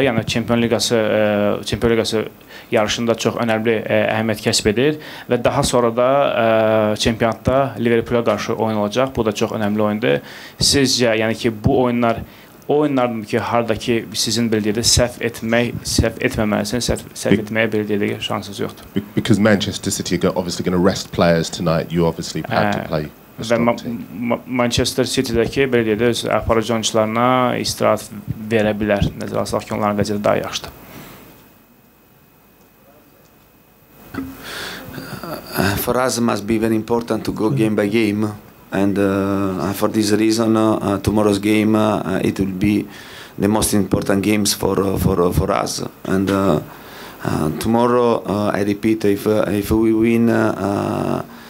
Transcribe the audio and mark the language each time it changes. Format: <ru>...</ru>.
<az>Yəni Çempion Liqası yarışında çox önəmli əhəmiyyət kəsb edir və daha sonra da çempionatda Liverpoola qarşı oyun olacaq. Bu da çox önəmli oyundur. Sizcə, yəni ki, bu oyunlardır ki, hardakı sizin bildiyiniz səhv etməməlisiniz, səhv etməyə bildiyiniz şansınız yoxdur.</az> <en>Because Manchester City are obviously going to rest players tonight, you obviously had to play.</en> <az>Və Manchester City-dəki belə deyək də öz aparıcı oyuncularına istirahat verə bilər. Nəzərə alsaq ki, onların vəziyyəti daha yaxşıdır.</az> <en>For us, it must be very important to go game by game, and for this reason, tomorrow's game it will be the most important games for us. And tomorrow, I repeat, if we win.</en>